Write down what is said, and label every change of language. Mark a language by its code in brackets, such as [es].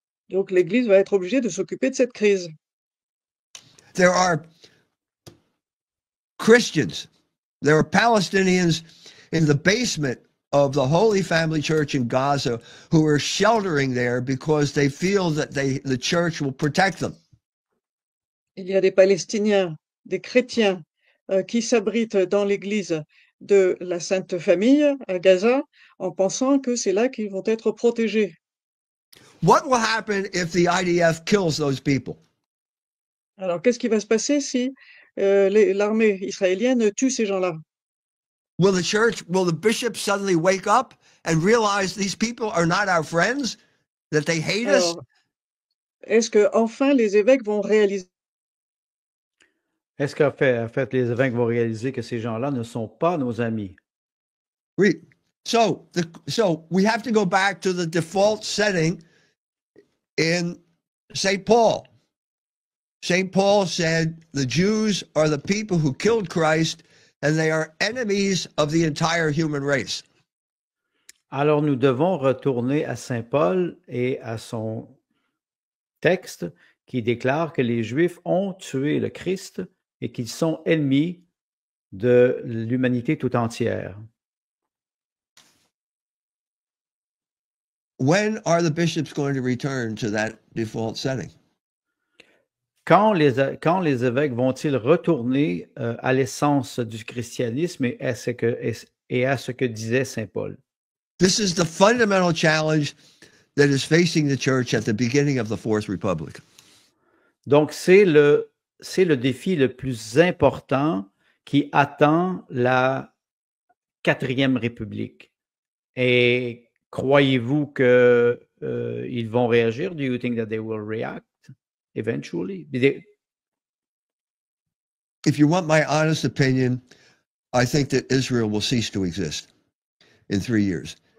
[fr] Donc l'Église va être obligée de s'occuper de cette crise. [en] There are Christians, there are Palestinians in the basement of the Holy Family Church in Gaza who are sheltering there because they feel that the church will protect them. [fr] Il y a des Palestiniens, des chrétiens qui s'abritent dans l'église de la Sainte Famille à Gaza en pensant que c'est là qu'ils vont être protégés. [en] What will happen if the IDF kills those people? [fr] Alors qu'est-ce qui va se passer si l'armée israélienne tue ces gens-là? [en] Will the bishops suddenly wake up and realize these people are not our friends, that they hate us? [fr] Alors, est-ce que enfin les évêques vont réaliser Est-ce qu'en fait, les évêques vont réaliser que ces gens-là ne sont pas nos amis? Oui. [en] So we have to go back to the default setting in St. Paul. St. Paul said the Jews are the people who killed Christ and they are enemies of the entire human race. [fr] Alors nous devons retourner à Saint Paul et à son texte qui déclare que les Juifs ont tué le Christ et qu'ils sont ennemis de l'humanité tout entière. [en] When are the bishops going to return to that default setting? [fr] Quand les évêques vont-ils retourner à l'essence du christianisme et à ce que disait Saint Paul? [en] This is the fundamental challenge that is facing the church at the beginning of the Fourth Republic. [fr] Donc, c'est le défi le plus important qui attend la Quatrième République. Et croyez-vous qu'ils vont réagir? [en] Do you think that they will react eventually? If you want my honest opinion, I think that Israel will cease to exist in 3 years.